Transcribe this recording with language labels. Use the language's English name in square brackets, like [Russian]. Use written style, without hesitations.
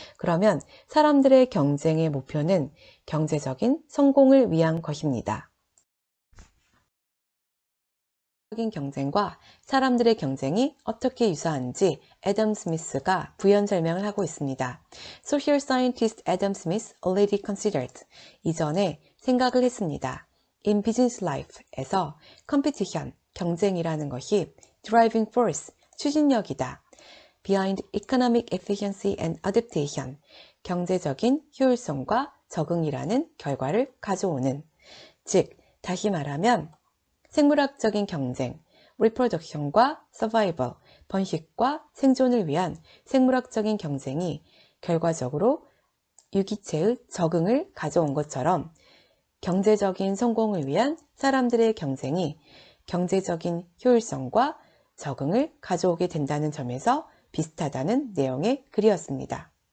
[Korean] 그러면 사람들의 경쟁의 목표는 경제적인 성공을 위한 것입니다. 적인 경쟁과 사람들의 경쟁이 어떻게 유사한지 애덤 스미스가 부연 설명을 하고 있습니다. [English] Social scientist Adam Smith already considered. [Korean] 이전에 생각을 했습니다. [English] In business life에서 competition, [Korean] 경쟁이라는 것이 [English] driving force, [Korean] 추진력이다. [English] Behind economic efficiency and adaptation, [Korean] 경제적인 효율성과 적응이라는 결과를 가져오는. 즉, 다시 말하면 생물학적인 경쟁, reproduction과 survival, 번식과 생존을 위한 생물학적인 경쟁이 결과적으로 유기체의 적응을 가져온 것처럼 경제적인 성공을 위한 사람들의 경쟁이 경제적인 효율성과 적응을 가져오게 된다는 점에서 비슷하다는 내용의 글이었습니다.